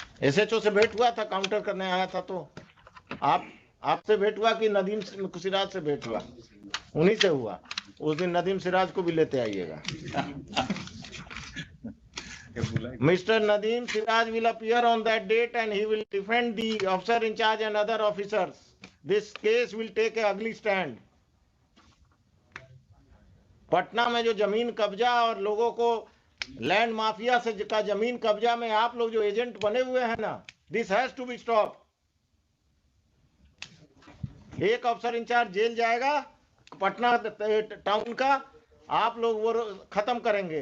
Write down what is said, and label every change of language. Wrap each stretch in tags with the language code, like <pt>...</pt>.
<hi>SHO से भेंट हुआ था, काउंटर करने आया था, तो आपसे भेंट हुआ कि नदीम सिराज से भेंट हुआ? उन्हीं से हुआ। उस दिन नदीम सिराज को भी लेते आइएगा।</hi> <en>Mr. Nadeem Siraj will appear on that date and he will defend the officer in charge and other officers. This case will take a ugly stand.</en> <hi>Patna में जो जमीन कब्जा और लोगों को लैंड माफिया से का जमीन कब्जा में आप लोग जो एजेंट बने हुए हैं ना,</hi> <en>This has to be stop.</en> <hi>एक अफसर इंचार्ज जेल जाएगा पटना टाउन का, आप लोग वो खत्म करेंगे।</hi>